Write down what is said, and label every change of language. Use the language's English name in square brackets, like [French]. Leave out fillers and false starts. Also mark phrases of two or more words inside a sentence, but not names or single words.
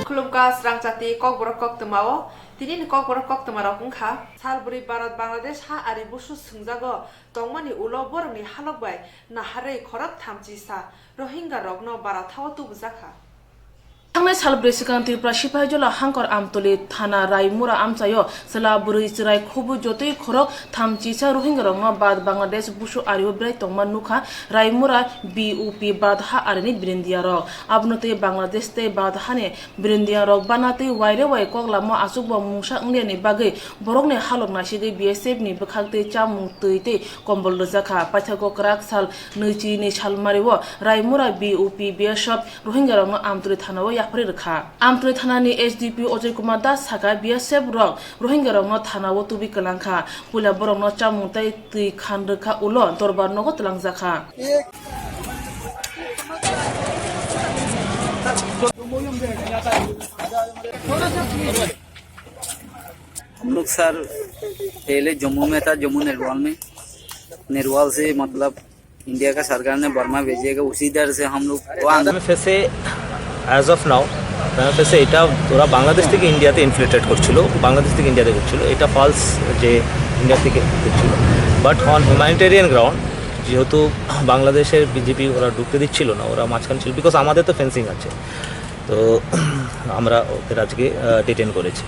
[Kok Borok] Tuluka Swrangchati Kokborok Koktwma tini Kokborok Koktwma rok wngkha salburi Bharat Bangladesh ha ari busu swngjago tongmani ulo borokni halokbai naharei khorok thamchi sa Rohingya rokno barathao tubujaka थांनाय सालब्रै सिगां त्रिपुरा सिपाहिजला हांकर आमतली थाना रायमुरा आमचायो सला बुरै चिराय खबु जतै खरक थामचिसा रोहिंग्या रंग बाद बांग्लादेश बुसु आरियो ब्राय तंगमा नुखा रायमुरा बीओपी बादहा आरिनि ब्रिन्दिया रक आबनते बांग्लादेश ते बादहाने ब्रिन्दिया रक बानाते वायरे वाय कगलामो आसुकबो मुंसा अंगलेनि बागै बरकने हालक नासिगै बीएसएफ नि बखागते चामुं तैते कम्बल रजाखा पाथागो क्राक साल नैचि नि सालमारिवो रायमुरा बीओपी बीएसएफ रोहिंग्या रंग आमतली थानाव आमतली थानानि एसडीपी अजय कुमार दास सागा बीएसएफ रक रोहिंग्या रंग थानाव तुबि कलांखा पुला बरंग चामुंताय तै खानरखा उलो दरबार नगो तलांजाखा [Hindi] हम लोग सर पहले जम्मू में था, जम्मू नेरवाल से मतलब इंडिया का सरकार ने बर्मा भेजिएगा उसी दर से हम लोग [Bangla] ফেসে [English] as of now [Bangla] ফেসে এটা ওরা বাংলাদেশ থেকে ইন্ডিয়াতে ইনফিল্ট্রেট করছিল, বাংলাদেশ থেকে ইন্ডিয়াতে করছিল, এটা ফলস যে ইন্ডিয়া থেকে করছিল। [English] but on humanitarian ground [Bangla] যেহেতু বাংলাদেশের বিজেপি ওরা ঢুকতে দিচ্ছিল না, ওরা মাঝখানে ছিল, বিকজ আমাদের তো ফেন্সিং আছে, তো আমরা ওদের আজকে ডিটেন করেছি।